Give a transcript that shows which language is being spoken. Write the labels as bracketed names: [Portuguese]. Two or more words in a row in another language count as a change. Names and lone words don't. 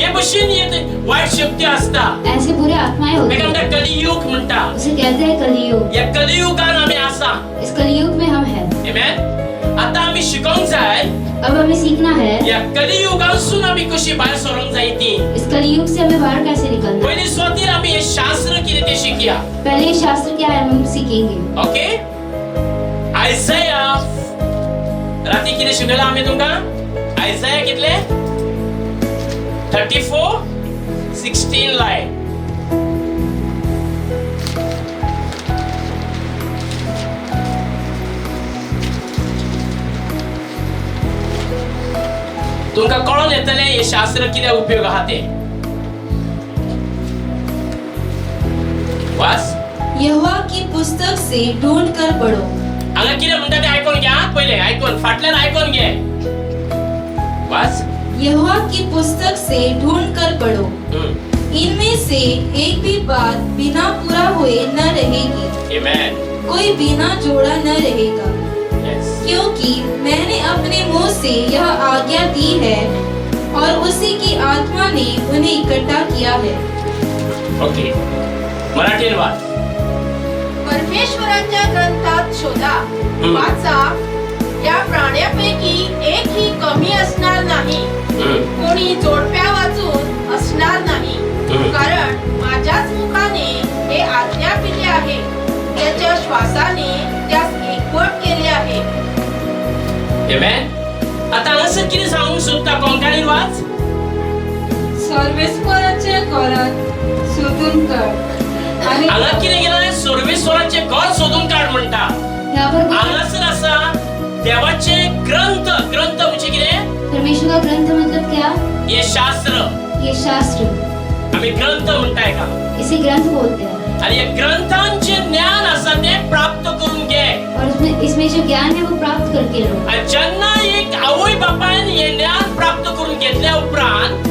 [Konkani] हे भशेन येते वाईट शक्ती असता. [Hindi] ऐसे बुरे आत्माएं होती [Konkani] तेका म्हणटा [Hindi] हैं. [Konkani] कलियुग म्हणटा. [Hindi] उसे कहते हैं कलयुग. [Konkani] या कलियुगान आमी आसा. [Hindi] इस कलयुग में हम हैं. [Konkani] आमेन. आता आमी शिकोंक जाय [Hindi] अब हमें सीखना है [Konkani] या कलियुगांसून आमी कशी भायर सरोंक जाय ती. [Hindi] इस कलयुग से हमें बाहर कैसे निकलना है. [Konkani] पहिले स्वतीर आमी हे शास्त्र कितें ते शिकया. [Hindi] पहले ये शास्त्र क्या है हम सीखेंगे. [Konkani] ओके. आयझाया राती कितें शिकयला आमी तुमकां? आयझाया कितले? 34:16 लायन. तुमकां कळोन येतले हे शास्त्र कित्याक उपयोग आहा ते. वाच. [Hindi] यहोवा की पुस्तक से ढूंढ कर पढ़ो. [Konkani] हांगा कितें म्हणटा ते आयकोन घ्या. पहिले आयकोन फाटल्यान आयकोन घे. वाच. [Hindi] यहोवा की पुस्तक से ढूंढ कर पढ़ो. इनमें से एक भी बात बिना पूरा हुए न रहेगी. आमेन. कोई बिना जोड़ा न रहेगा. यस. क्योंकि मैंने अपने मुंह से यह आज्ञा दी है और उसी की आत्मा ने उन्हें इकट्ठा किया है. [Konkani] ओके. मराठीन वाच. [Marathi] परमेश्वराच्या ग्रंथात शोधा, वाचा. या प्राण्यापैकी एकही कमी असणार नाही, कोणी जोडप्या वाचून असणार नाही. कारण माझ्याच मुखाने हे आज्ञापिले आहे, त्याच्या श्वासाने त्यास एकवट केले आहे. आमेन. [Konkani] आता हांगासर कितें सांगूंक सोदता कोंकणीन वाच. सर्वेश्वराचे घरात सोदून काढ आणि हांगा कितें केलां? सर्वेश्वराचे घर सोदून काड म्हणटा. [Hindi] यहाँ पर [Konkani] हांगासर आसा देवाचे ग्रंथ. ग्रंथ म्हणजे कितें? [Hindi] परमेश्वर का ग्रंथ मतलब क्या? [Konkani] हे शास्त्र. [Hindi] ये शास्त्र. [Konkani] आमी ग्रंथ म्हणटाय का. [Hindi] इसे ग्रंथ बोलते हैं. [Konkani] आणि या ग्रंथांचे ज्ञान आसा ते प्राप्त करून घे. [Hindi] और इसमें जो ज्ञान है वो प्राप्त करके लो. [Konkani] आणि जेन्ना एक आवय बापायन हे ज्ञान प्राप्त करून घेतल्या उपरांत